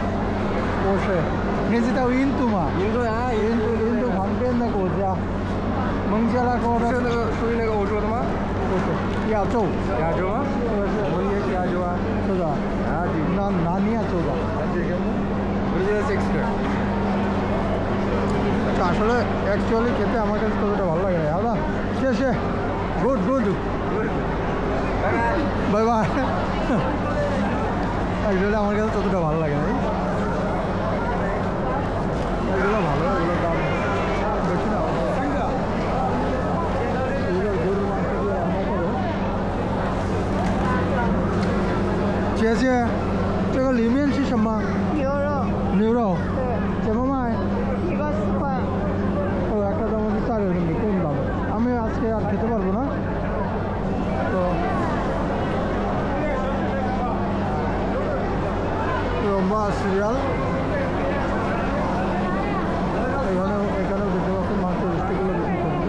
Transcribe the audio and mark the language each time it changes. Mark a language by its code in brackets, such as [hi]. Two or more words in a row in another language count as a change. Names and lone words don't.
[zh] 不是，你知道印度吗？印度啊，印度旁边的国家。孟加拉国的是那个属于那个欧洲的吗？不是，亚洲。亚洲吗？我们也是亚洲啊。是的。啊，对。哪里亚洲的？这个吗？我觉得6个。 [bn] আসলে অ্যাকচুয়ালি খেতে আমার কাছে ততটা ভালো লাগে না। দাদা শেষে [en] good good bye bye [bn] এগুলো আমার কাছে ততটা ভালো লাগে না এগুলো ভালো এগুলোর দাম বেশি না এগুলো গরুর মাংস দিয়ে রান্না করে [zh] 姐姐，这个里面是什么？牛肉，牛肉，对，怎么卖？一个4块。 [bn] ও একটা দাম হচ্ছে 4 এর মধ্যে কম দাম আমি আজকে আর খেতে পারবো না তো লম্বা সিরিয়াল এখানেও দেখতে পাচ্ছেন মাংস রুস্টিগুলো বেশি করছে